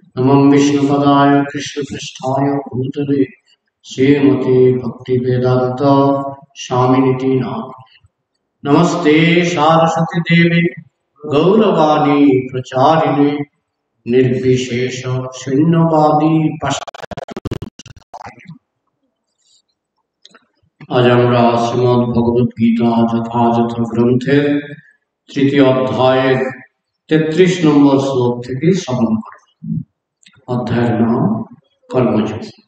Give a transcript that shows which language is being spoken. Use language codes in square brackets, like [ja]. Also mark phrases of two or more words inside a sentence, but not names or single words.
[sa] नमः विष्णुपदाय कृष्णपृष्ठाय भूतले श्रीमते भक्तिवेदांत स्वामिनिति नाम। नमस्ते सारस्वती देवी गौरवाणी प्रचारिणे निर्विशेष शून्यवादी [bn] आज আমরা শ্রীমদ্ ভগবত গীতা যথাযথ গ্রন্থের তৃতীয় অধ্যায়ের 33 নম্বর শ্লোক থেকে শ্রবণ করব। অধ্যায়ের নাম কর্মযোগ।